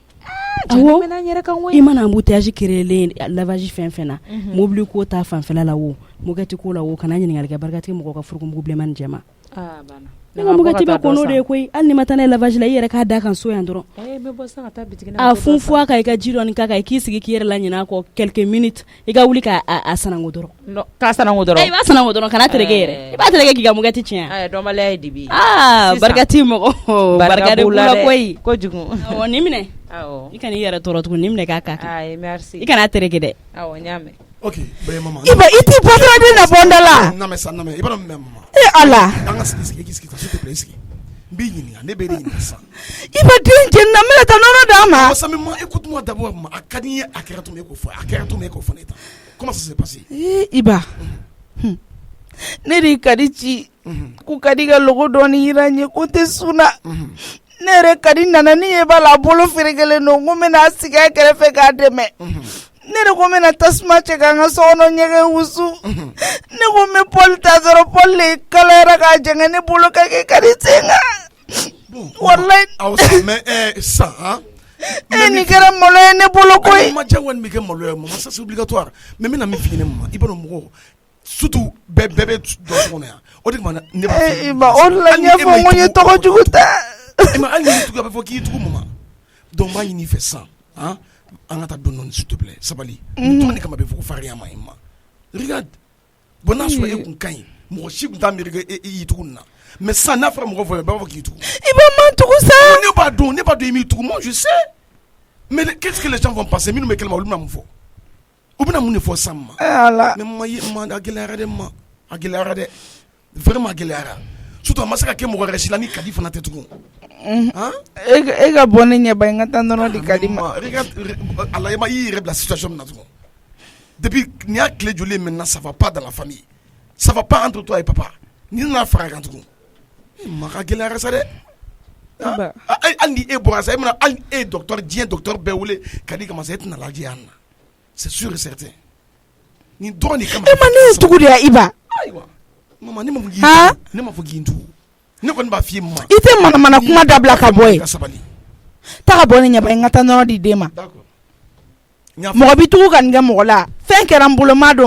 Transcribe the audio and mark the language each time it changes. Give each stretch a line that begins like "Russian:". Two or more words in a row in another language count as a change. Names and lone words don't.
Bambara: i mana embouteillage créer lavage fɛn fɛn na mobili ko ta fanfɛla la o mɔkɛti ko la o kana ɲininkali kɛ barikatigi mɔgɔw ka furukomugu bilenman ni jɛman ne ka mɔkɛti bɛ kɔnɔ de ye koyi hali ni ma taa n'a ye lavage la i yɛrɛ k'a da kan so yan dɔrɔn a funfu a kan i ka ji dɔɔni k'a kan i k'i sigi k'i yɛrɛ la ɲinɛ a kɔ
French: quelques minutes
Bambara: i ka wuli k'a sanango dɔrɔn k'a sanango dɔrɔn i b'a sanango dɔrɔn kana tereke yɛrɛ i b'a tereke k'i ka mɔkɛti tiɲɛ dɔnbaliya ye dibi barikatigi mɔgɔ barika de b'u la koyi kojugu nin minɛ i kana i yɛrɛ tɔɔrɔ tugun nin minɛ k'a k'a kan i kana tereke dɛ ok mama i t'i bɔtɔla de na bɔnda la namɛ i b'a dɔn mama ala an ka sigi
French: s'il te plaît
Bambara: sigi n b'i ɲininka ne bɛ de ɲininka sisan i ba den jɛni na n bɛna taa nɔnɔ d'a ma masa min ma
French: écoute-moi d'abord
Bambara: a ka di n ye a kɛra tun e k'o fɔ a kɛra tun e k'o fɔ ne ta
French: comment ça s'est passé
Bambara: Iba ne de ka di ci ku ka di ka logo dɔɔni yira n ye ko tɛ suna ne yɛrɛ ka di nana ni ye b'a la a bolo ferekelen don ko n bɛna sigi a kɛrɛfɛ k'a dɛmɛ ne de ko n bɛna tasuma cɛ k'an ka sokɔnɔ ɲɛgɛn wusu ne ko n bɛ Paul ta dɔrɔn Paul de kalayara k'a jɛngɛ ne bolo ka kɛ ka di sen kan wallahi
French: mais ça
Bambara: nin kɛra malo ye ne bolo koyi ma diya wani bɛ kɛ malo ye maman
French: ça c'est obligatoire mais
Bambara: n bɛna min f'i ɲɛna maman i b'a dɔn mɔgɔ surtout bɛɛ bɛ dɔ kɔnɔ yan o de kama ne b'a fɔ Iba o de la n y'a fɔ n ko n ye tɔgɔ jugu ta mais hali ni tugu a bɛ fɔ k'i tugu maman donc n b'a ɲini i fɛ sisan an ka taa dɔɔni
French: s'il te plaît
Bambara: sabali tɔgɔ de kama bɛ fɔ ko farinya ma ɲi ma
French: regarde bon
Bambara: n'a sɔrɔ e kun ka ɲi mɔgɔ si kun t'a miiri ko e y'i tugu nin na mais sisan n'a fɔra mɔgɔ fɔ bɛɛ b'a fɔ k'i tugu i b'a man tugu sa ne b'a dɔn i m'i tugu
French: moi je sais mais qu'est-ce que les gens vont penser
Bambara: minnu bɛ kɛnɛma olu bɛna mun fɔ u bɛna mun de fɔ sisan ma mais ma a gɛlɛyara dɛ ma a gɛlɛyara dɛ vraiment a gɛlɛyara surtout a ma se ka kɛ mɔgɔ wɛrɛ si la ni kadi fana tɛ tugun e ka bɔ ne ɲɛba n ka taa nɔnɔ di kadi ma ala i y'i yɛrɛ bila situation min na tugun depuis nin y'a tile joli
French: maintenant ça va pas dans la famille ça va pas entre toi et papa
Bambara: ni nana fara kan tugun ma ka gɛlɛyara sa dɛ hali ni e bɔra sa e mana hali e docteur diɲɛ docteur bɛɛ wele ka di kama sa e tɛna lajɛ yan na
French: c'est sûr et certain
Bambara: ni dɔrɔn de kama e ma ne ye tugu de ya Iba ayiwa mama ne ma fɔ k'i tugu ne kɔni b'a f'i ye ma i tɛ manamana kuma dabila ka bɔ yen taa ka bɔ ne ɲɛba n ka taa nɔnɔ di den ma mɔgɔ bi tugu ka nin kɛ mɔgɔ la fɛn kɛra n bolo m'a dɔn